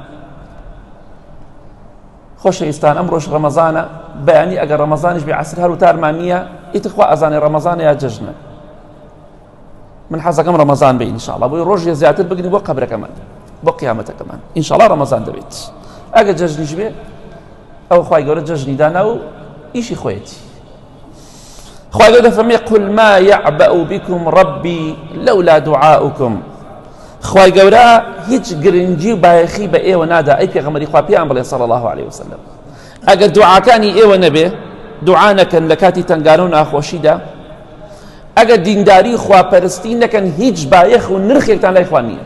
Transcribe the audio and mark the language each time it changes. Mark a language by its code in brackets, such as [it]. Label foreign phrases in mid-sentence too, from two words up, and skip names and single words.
[ckb] خۆشەویستان ئەمڕۆژ ڕەمەزانە، بەیانی ئەگەر ڕەمەزانیش بێ عسر هەر وتارمان نییە، ئیترخوا ئەزانێ ڕەمەزانە یا جەژنە. من حەزەکەم ڕەمەزان بێ ئینشاءڵڵا، بۆی ڕۆژێ زیاتر بگرین بۆ قەبرەکەمان، بۆ قیامەتەکەمان ئینشاءڵڵا ڕەمەزان دەبێت. ئەگەر جەژنیش بێ ئەو خوای گەورە جەژنی دانا و ئیشی خۆیەتی. خوای گەورە دەفەرمێ [ar] قل ما يعبأ بكم ربي لولا دعاؤكم. [ckb] خوای گەورە هیچ گرنگی و بایەخی بە ئێوە نادا ئەی پێغەمبەری خوا پێیان بڵێ [ar] صلی الله عليه وسلم. [ckb] ئەگەر دوعاکانی ئێوە نەبێ، دوعا نەکەن لە کاتی تەنگانە و ناخۆشیدا، ئەگەر دینداری خواپەرستی نەکەن، هیچ بایەخ و نرخێکتان لای خوا نییە.